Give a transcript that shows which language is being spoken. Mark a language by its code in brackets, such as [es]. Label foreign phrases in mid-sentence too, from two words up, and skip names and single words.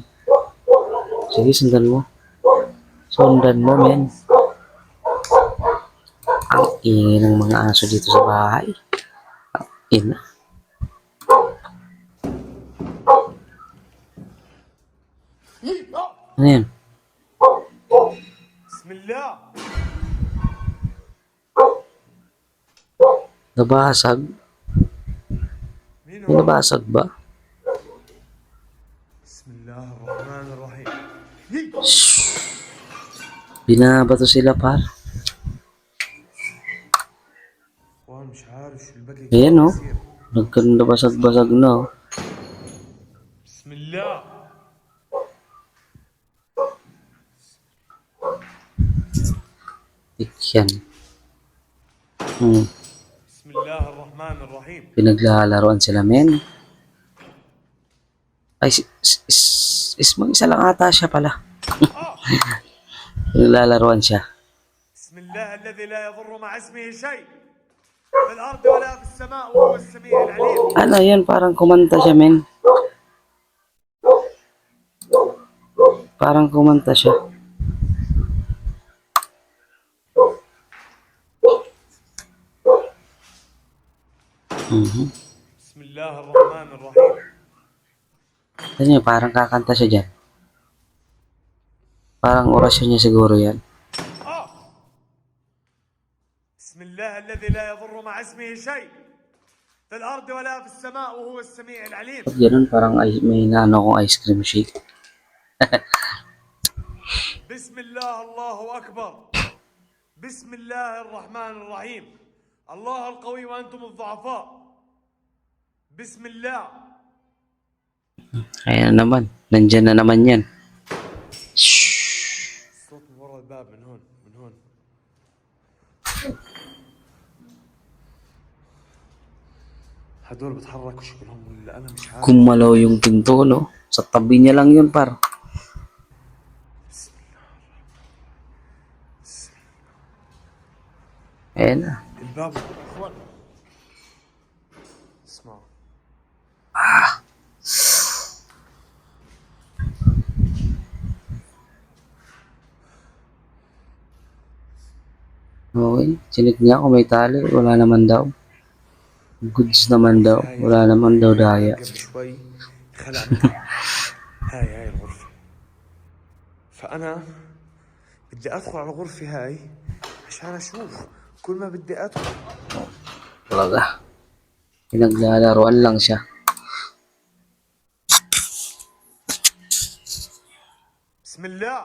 [tl] Sige, sundan mo. Sundan mo, men. Ang ingay ng mga aso dito sa bahay. Ang ina. Ano yan? [ar] بسم الله [tl] Nabasag? [ar] مين [tl] May [ar] هو؟ [tl] nabasag ba? [ar] بسم الله الرحمن الرحيم [tl] Binabato sila, par. [ar] اخوان مش عارف شو البقي [tl] Ayan, oh. [ar] يصير [tl] Nagkanda basag-basag na, oh. [ar] بسم الله [tl] Yan. [ar] بسم الله الرحمن الرحيم [tl] Pinaglalaroan sila, men. Ay, mag-isa lang ata siya pala. Pinaglalarawan siya. [ar] بسم الله الذي لا يضر مع اسمه شيء في الأرض ولا في السماء وهو السميع العليم. [tl] Ano yan? Parang kumanta siya, men. Parang kumanta siya. Mhm. [ar] بسم الله الرحمن الرحيم. [tl] Ano niya, parang kakanta siya dyan. Parang orasyon niya siguro yan. [ar] بسم الله الذي لا يضر مع اسمه شيء في الأرض ولا في السماء وهو السميع العليم. [tl] Pag ganun, parang may naano kong [en] ice cream shake. [ar] بسم الله الله أكبر. بسم الله الرحمن الرحيم. الله القوي وأنتم الضعفاء. بسم الله. [tl] Kaya naman, nandyan na naman yan. [ar] الصوت من ورا الباب من هون من هون. هدول بتحركوا شكلهم ولا أنا مش عارف. [tl] Gumalaw yung pinto, no? Sa tabi niya lang yun, par. [ar] بسم الله. [tl] Ayan na. [ar] الباب اخوان اسمعوا. [tl] Okay, chinik niya kung may tali. Wala naman daw. Goods naman daw. Wala naman daw daya. [ar] قبل شوي خلع منها. هاي الغرفة. فأنا بدي أدخل على الغرفة هاي عشان أشوف. كل ما بدي أدخل [tl] Talaga. Pinaglalaroan lang siya. [ar] بسم الله.